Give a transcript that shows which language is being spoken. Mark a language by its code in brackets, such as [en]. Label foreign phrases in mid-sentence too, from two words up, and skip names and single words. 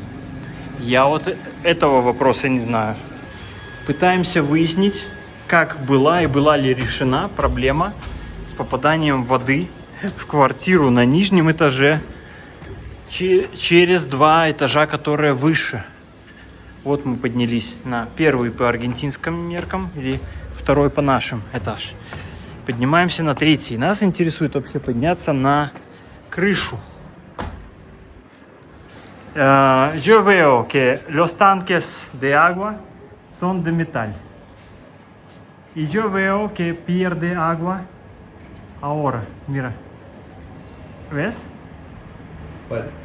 [ru] Я вот этого вопроса не знаю. Пытаемся выяснить, как была ли решена проблема с попаданием воды в квартиру на нижнем этаже через 2 этажа, которые выше. Вот мы поднялись на первый по аргентинским меркам или второй по нашим этаж. Поднимаемся на 3. Нас интересует вообще подняться на крышу. [es] Yo veo que los tanques de agua son de metal. Y yo veo que pierde agua ahora. Mira. ¿Ves? ¿Cuál?